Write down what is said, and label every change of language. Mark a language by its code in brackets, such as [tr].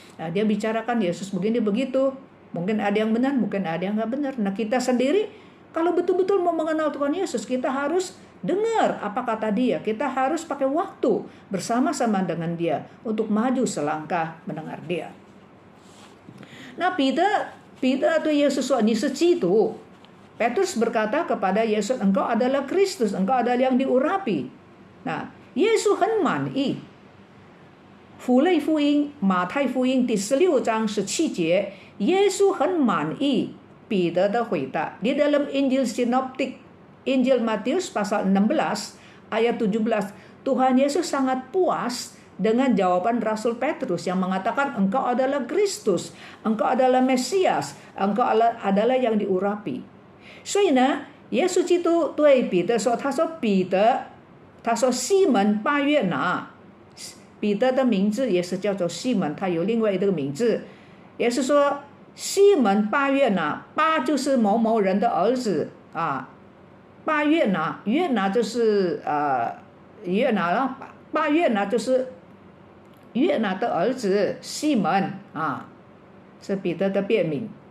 [id] Dia bicarakan Yesus begini begitu. Mungkin ada yang benar, mungkin ada yang nggak benar. Nah, kita sendiri kalau betul-betul mau mengenal Tuhan Yesus, kita harus dengar apa kata dia. Kita harus pakai waktu bersama-sama dengan dia untuk maju selangkah mendengar dia. [zh] 那彼得对耶稣说：“你是基督。” [id] Petrus berkata kepada Yesus, "Engkau adalah Kristus, engkau adalah yang diurapi." [zh] Nah, Yesus 很满意。符类福音、马太福音第16章17节，耶稣很满意彼得的回答。 [id] Di dalam Injil Sinoptik, Injil Matius pasal 16 ayat 17, Tuhan Yesus sangat puas dengan jawaban Rasul Petrus yang mengatakan engkau adalah Kristus, engkau adalah Mesias, engkau adalah yang diurapi. [zh] 所以呢，耶稣基督对彼得说，他说彼得，他说西门巴约拿，彼得的名字也是叫做西门，他有另外一个名字，也是说西门巴约拿，巴就是某某人的儿子啊，巴约拿，约拿就是约拿了，巴约拿就是约拿的儿子西门啊，是彼得的别名。